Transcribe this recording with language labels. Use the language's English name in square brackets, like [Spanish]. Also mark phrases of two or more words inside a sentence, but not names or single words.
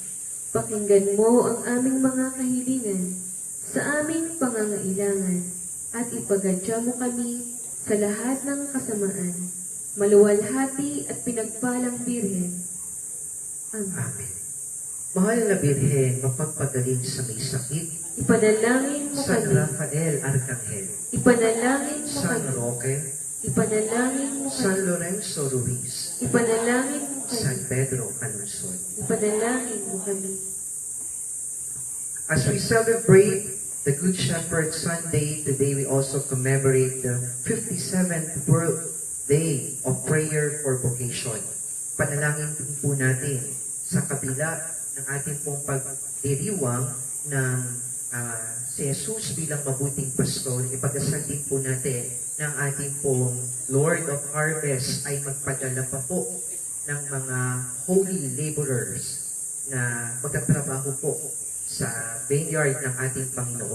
[Filipino] Pakinggan mo ang aming mga kahilingan sa aming pangangailangan at ipagadya mo kami sa lahat ng kasamaan, maluwalhati at pinagpalang Birhen. Amen. Amen. Mahal na Birhen, mapagpagaling sa may sakit, Ipanalangin mo San kami. Rafael Arcangel, Ipanalangin mo San kami. Roque, Ipanalangin mo San kami. Lorenzo Ruiz, Ipanalangin mo San kami. Pedro Calungsod. Ipanalangin mo kami. [English] As we celebrate the Good Shepherd Sunday, today we also commemorate the 57th World Day of Prayer for Vocation. [Filipino] Panalangin po natin sa kabila ng ating pong pagdiriwang ng si Jesus bilang mabuting pastor, ipagdasal din po natin ng ating pong [English] Lord of Harvest [Filipino] ay magpadala pa po ng mga [English] holy laborers [Filipino] na magtatrabaho po sa vineyard ng ating Panginoon.